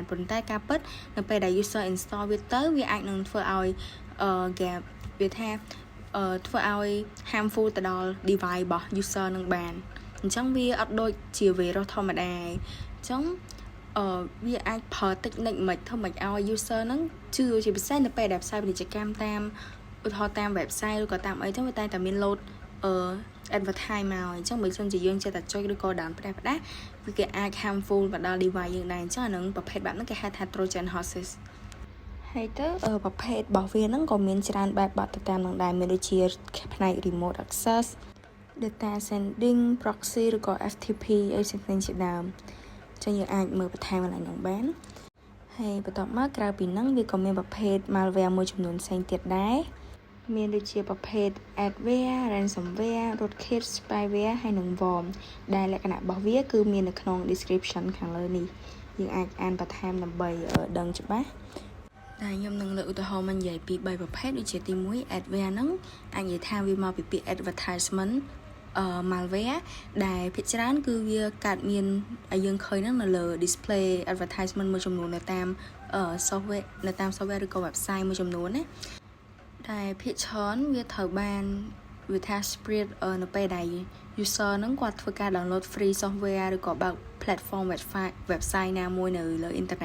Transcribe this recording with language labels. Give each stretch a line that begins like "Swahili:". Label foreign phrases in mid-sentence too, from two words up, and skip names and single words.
Khmer: ប៉ុន្តែការពិតនៅពេលដែល
English: user install
Khmer: វាទៅវាអាចនឹងធ្វើឲ្យវាថាធ្វើឲ្យ harmful ទៅដល់ device របស់ user នឹងបានអញ្ចឹងវាអត់ដូចជា virus ធម្មតាអញ្ចឹងវាអាចប្រើតិចនិចមិនធ្វើមិនឲ្យ user ហ្នឹងជឿជាពិសេសនៅពេលដែលផ្សាយពាណិជ្ជកម្មតាមឧទាហរណ៍តាម website ឬក៏តាមអីចឹងវាតែតែមាន load advertise មកអញ្ចឹងបើសិនជាយើងចេះតែចុចឬក៏ down ផ្ដាស់វាគេអាច harmful មកដល់ device យើងដែរអញ្ចឹងអានឹងប្រភេទបែបហ្នឹងគេហៅថា
English: Trojan horses
Khmer: ហើយទៅប្រភេទរបស់ វាហ្នឹងក៏មានច្រើនបែបបាត់ទៅតាមនឹងដែរមានដូចជាផ្នែក
English: remote access data sending proxy
Khmer: ឬក៏ FTP អីផ្សេងៗជាដើមចឹង យើងអាចមើលបន្ថែមឡើងហ្នឹងបានហើយបន្ទាប់មកក្រៅពីហ្នឹងវាក៏មានប្រភេទ malware មួយចំនួនផ្សេងទៀតដែរមានដូចជាប្រភេទ
English: adware ransomware rootkit spyware
Khmer: ហើយនិង worm ដែលលក្ខណៈរបស់វាគឺមាននៅក្នុង description ខាងលើនេះយើងអាចអានបន្ថែមដើម្បីដឹងច្បាស់តែខ្ញុំនឹងលើកឧទាហរណ៍មកនិយាយពី3ប្រភេទដូចជាទី1 adware ហ្នឹងអាចនិយាយថាវាមកពីពាក្យ advertisement malware ដែលភាគច្រើនគឺវាកើតមានឲ្យយើងឃើញហ្នឹងនៅលើ
English: display advertisement
Khmer: មួយចំនួននៅតាម software នៅតាម software ឬក៏ website មួយចំនួនណាតែភាគច្រើនវាត្រូវបានវាថា spread នៅពេលដែល user ហ្នឹងគាត់ធ្វើការ
English: download free software
Khmer: ឬក៏បើក
English: platform website
Khmer: ណាមួយនៅលើ internet